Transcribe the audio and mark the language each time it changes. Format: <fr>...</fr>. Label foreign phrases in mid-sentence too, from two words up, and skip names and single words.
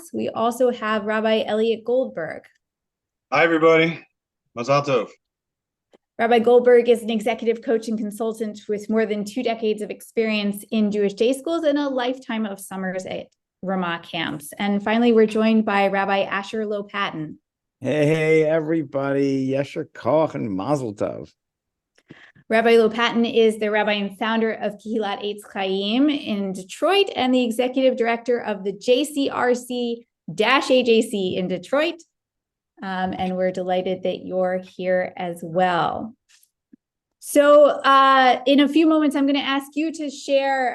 <en>We also have Rabbi Elliot Goldberg. Hi, everybody.</en> <he>Mazel Tov.</he> <en>Rabbi Goldberg is an executive coach and consultant with more than 2 decades of experience in Jewish day schools and a lifetime of summers at Ramah camps. And finally, we're joined by Rabbi Asher Lopatin. Hey, everybody.</en> <he>Yesher Koch</he> <en>and</en> <he>Mazel Tov.</he> <en>Rabbi Lopatin is the rabbi and founder of Kehilat Eitz Chaim in Detroit and the executive director of the JCRC-AJC in Detroit. And we're delighted that you're here as well. So in a few moments, I'm going to ask you to share.</en>